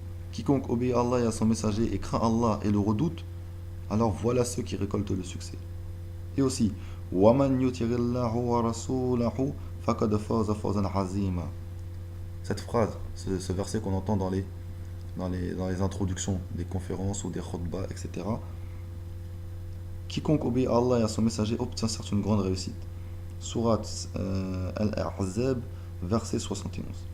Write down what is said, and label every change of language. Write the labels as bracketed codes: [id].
[fr] Quiconque obéit à Allah et à son messager et craint Allah et le redoute, alors voilà ceux qui récoltent le succès. Et aussi, [ar] وَمَنْ يُطِعِ اللَّهَ وَرَسُولَهُ فَقَدْ فَازَ فَوْزًا عَظِيمًا. [fr] Cette phrase, ce verset qu'on entend dans les introductions des conférences ou des khutbahs, etc. Quiconque obéit à Allah et à son messager obtient certes une grande réussite. Sourate Al-Ahzab, verset 71.